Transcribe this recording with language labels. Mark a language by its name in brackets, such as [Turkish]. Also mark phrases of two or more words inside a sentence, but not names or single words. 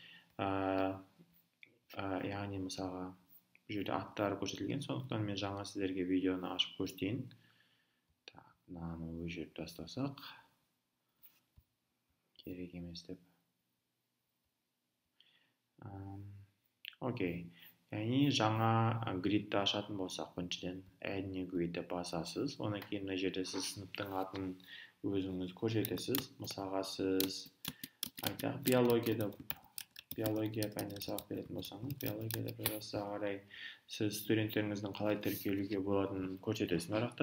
[Kazakh] Яғни мысалға бұл жерде аттары көрсетілген, сондықтан мен жаңа сіздерге видеоны ашып көрсетейін. Мынаны өз жерді тастасақ, керек емес деп. Окей. Яғни жаңа гридті ашатын болсақ, біріншіден [English] add new gridті [Kazakh] басасыз. Онан кейін мына жерде сіз сыныптың атын өзіңіз көрсетесіз. Мысалға, сіз айтақ биология пәнінен сабақ беретін болсаңыз, биологияда бірасы қарай сіз студенттеріңіздің қалай тіркелуге болатынын көрсетесіз нарықта.